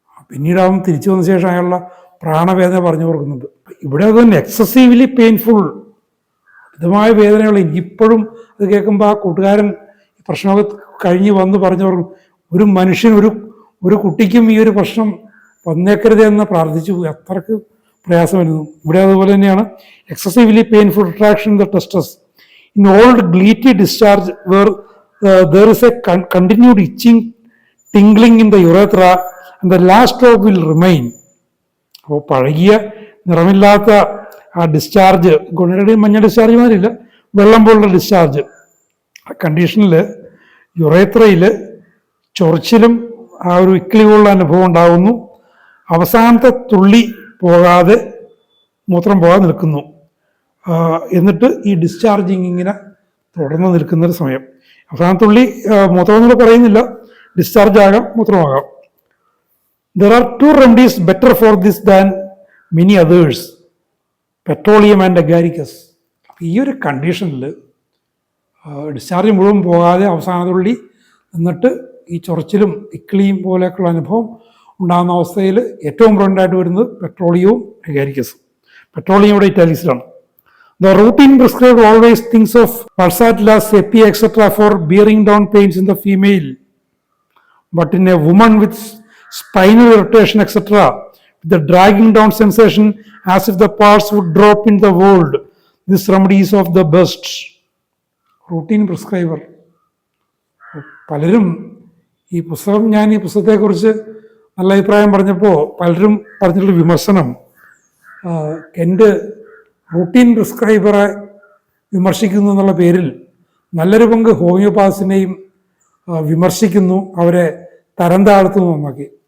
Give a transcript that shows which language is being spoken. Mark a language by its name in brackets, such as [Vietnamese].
[Malayalam] പിന്നീട് അവൻ തിരിച്ചു വന്ന ശേഷം അയാളുടെ പ്രാണവേദന പറഞ്ഞു കൊടുക്കുന്നുണ്ട്. ഇവിടെ അത് തന്നെ [English] excessively painful, [Malayalam] മിതമായ വേദനകൾ. എനിക്കിപ്പോഴും അത് കേൾക്കുമ്പോൾ ആ കൂട്ടുകാരൻ ഈ പ്രശ്നമൊക്കെ കഴിഞ്ഞ് വന്ന് പറഞ്ഞു കൊടുക്കും, ഒരു മനുഷ്യൻ ഒരു കുട്ടിക്കും ഈ ഒരു പ്രശ്നം വന്നേക്കരുത് എന്ന് പ്രാർത്ഥിച്ചു പോയി. അത്രക്ക് പ്രയാസമായിരുന്നു. ഇവിടെ അതുപോലെ തന്നെയാണ്. [English] Excessively painful retraction in the testes in old gleety discharge where there is a continued itching, tingling in the urethra and the last drop will remain. [Malayalam] അപ്പോൾ പഴകിയ നിറമില്ലാത്ത ആ ഡിസ്ചാർജ്, ഗുണരുടെയും മഞ്ഞ ഡിസ്ചാർജ് മാതിരില്ല, വെള്ളം പോലുള്ള ഡിസ്ചാർജ്, ആ കണ്ടീഷനിൽ യുറേത്രയിൽ ചൊറിച്ചിലും ആ ഒരു ഇക്കിളി പോലുള്ള അനുഭവം ഉണ്ടാകുന്നു. അവസാനത്തെ തുള്ളി പോകാതെ മൂത്രം പോകാതെ നിൽക്കുന്നു. എന്നിട്ട് ഈ ഡിസ്ചാർജിങ് ഇങ്ങനെ തുടർന്ന് നിൽക്കുന്നൊരു സമയം. അവസാനത്തുള്ളി മൂത്രം എന്നൂടെ പറയുന്നില്ല, ഡിസ്ചാർജ് ആകാം, മൂത്രമാകാം. [English] There are 2 remedies better for this than many others, petroleum and agaricus. [Malayalam] ഈ ഒരു കണ്ടീഷനിൽ ഡിസ്ചാർജ് മുഴുവൻ പോകാതെ അവസാനത്തുള്ളി എന്നിട്ട് ഈ ചൊറിച്ചിലും ഇക്കിളിയും പോലെയൊക്കെയുള്ള അനുഭവം ഉണ്ടാകുന്ന അവസ്ഥയിൽ ഏറ്റവും ഇമ്പോർട്ടൻ്റ് വരുന്നത് പെട്രോളിയവും അഗാരിക്കസും. പെട്രോളിയം ഇവിടെ ഇറ്റാലിക്സിലാണ്. [English] The routine prescribed always thinks of Pulsatilla, Sepia, etc. for bearing down pains in the female. But in a woman with spinal irritation, etc., with the dragging down sensation as if the parts would drop in the world, this remedy is of the best. Routine prescriber. [Malayalam] പലരും ഈ പുസ്തകത്തെക്കുറിച്ച് നല്ല അഭിപ്രായം പറഞ്ഞപ്പോൾ പലരും പറഞ്ഞിട്ടുള്ള വിമർശനം, എൻ്റെ routine പ്രിസ്ക്രൈബറെ വിമർശിക്കുന്നു എന്നുള്ള പേരിൽ നല്ലൊരു പങ്ക് ഹോമിയോപാത്തിനെയും വിമർശിക്കുന്നു, അവരെ തരം താഴ്ത്തുന്നു എന്നൊക്കെ.